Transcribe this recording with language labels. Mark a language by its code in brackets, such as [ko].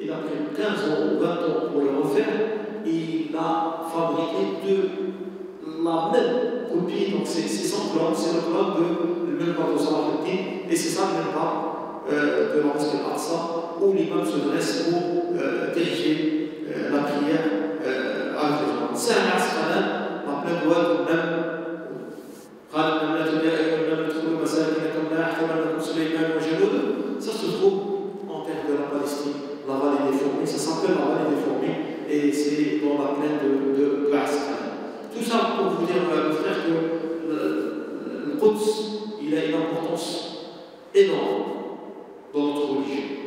[fr] Il a pris 15 ans ou 20 ans pour le refaire. Et il a fabriqué de la même copie. Donc c'est son clone, c'est le clone de Salah al-Din. Et c'est ça le minbar de la mosquée Al-Aqsa, où l'imam se dresse pour diriger la prière avec les gens. Sahl Asqalan, dans plein de doigts, [ar] قال النملة يا أيها النملة ادخلوا مساكنكم لا يحطمنكم سليمان وجنوده. [fr] Ça se trouve en terre de la Palestine, la vallée des fourmis. Ça s'appelle la vallée des fourmis et c'est dans la plaine de Asqalan. Tout ça pour vous dire, frère, que le Quds, il a une importance énorme dans notre religion.